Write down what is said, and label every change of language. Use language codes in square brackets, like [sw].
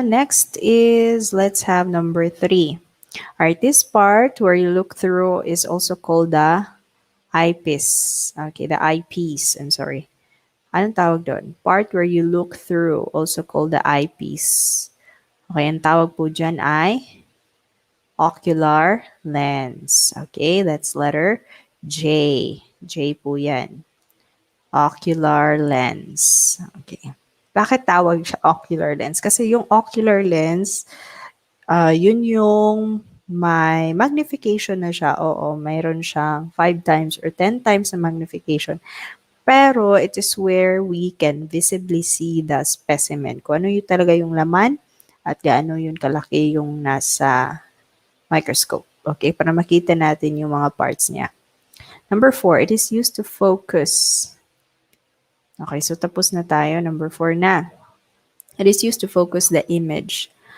[en] Next is, let's have number 3. Alright, this part where you look through is also called the eyepiece. Okay, the eyepiece. I'm sorry. [tl] Anong tawag doon? [en] Part where you look through, also called the eyepiece. [tl] Okay, ang tawag po dyan ay ocular lens. [en] Okay, that's letter J. [tl] J po yan. Ocular lens. Okay. Bakit tawag siya ocular lens? Kasi yung ocular lens, yun yung may magnification na siya. Oo, mayroon siyang 5 times or 10 times na magnification. [en] Pero it is where we can visibly see the specimen. [tl] Kung ano yung talaga yung laman at gaano yun kalaki yung nasa microscope. Okay, para makita natin yung mga parts niya. [en] Number 4, it is used to focus. Okay, [tl] so tapos na tayo. [en] Number 4 na. It is used to focus the image.